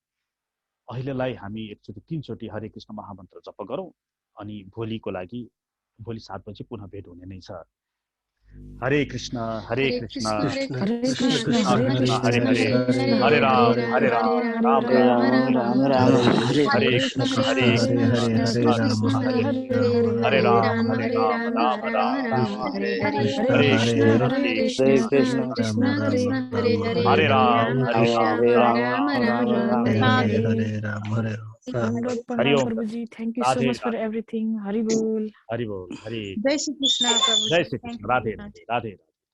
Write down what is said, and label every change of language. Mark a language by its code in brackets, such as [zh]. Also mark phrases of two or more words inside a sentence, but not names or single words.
[ne] अहिलेलाई हामी एकचोटि 3 चोटि हरे कृष्ण महामन्त्र जप गरौँ अनि भोलिको लागि भोलि 7 बजे पुनः भेट हुने नै छ। [sa] हरे कृष्ण हरे कृष्ण हरे कृष्ण हरे हरे हरे राम राम राम हरे कृष्ण हरे हरे राम राम राम हरे कृष्ण हरे राम [ne] प्रभुजी, [en] thank you so much for everything. [ne] हरि बोल। हरि बोल। हरे जय श्री कृष्ण प्रभु। जय श्री कृष्ण। राधे राधे राधे।